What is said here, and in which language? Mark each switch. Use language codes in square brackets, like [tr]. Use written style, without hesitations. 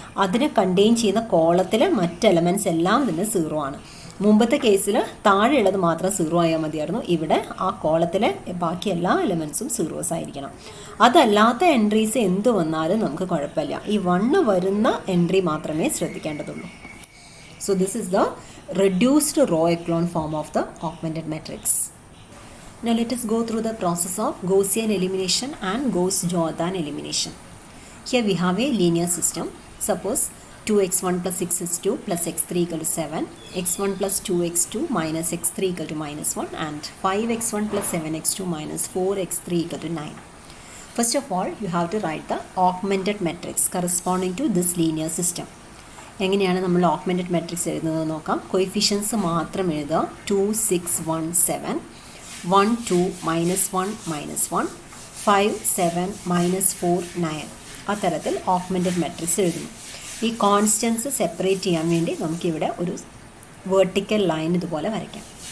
[ml] അതിനെ കണ്ടെയ്ൻ ചെയ്യുന്ന കോളത്തിലെ മറ്റ് എലമെൻറ്റ്സ് എല്ലാം തന്നെ 0 ആണ്. മുമ്പത്തെ കേസിൽ താഴെയുള്ളത് മാത്രം 0 ആയാൽ മതിയായിരുന്നു, ഇവിടെ ആ കോളത്തിലെ ബാക്കി എല്ലാ എലമെൻറ്റ്സും സീറോസ് ആയിരിക്കണം. അതല്ലാത്ത എൻട്രീസ് എന്ത് വന്നാലും നമുക്ക് കുഴപ്പമില്ല, ഈ 1 വരുന്ന എൻട്രി മാത്രമേ ശ്രദ്ധിക്കേണ്ടതുള്ളൂ. [en] So this is the reduced row echelon form of the augmented matrix. Now let us go through the process of Gaussian elimination and Gauss-Jordan elimination. Here we have a linear system. Suppose 2x1 plus 6x2 plus x3 equal to 7, x1 plus 2x2 minus x3 equal to minus 1 and 5x1 plus 7x2 minus 4x3 equal to 9. First of all, you have to write the augmented matrix corresponding to this linear system. [ml] എങ്ങനെയാണ് നമ്മൾ augmented matrix എഴുതുന്നത് നോക്കാം. കൊയിഫിഷ്യൻസ് മാത്രം എഴുതുക. 2 6 1 7 1 2 -1 -1 5 7 -4 9 ആ തരത്തിൽ augmented matrix എഴുതുന്നു. ഈ കോൺസ്റ്റൻസ് സെപ്പറേറ്റ് ചെയ്യാൻ വേണ്ടി നമുക്കിവിടെ ഒരു വേർട്ടിക്കൽ ലൈൻ ഇതുപോലെ വരയ്ക്കാം.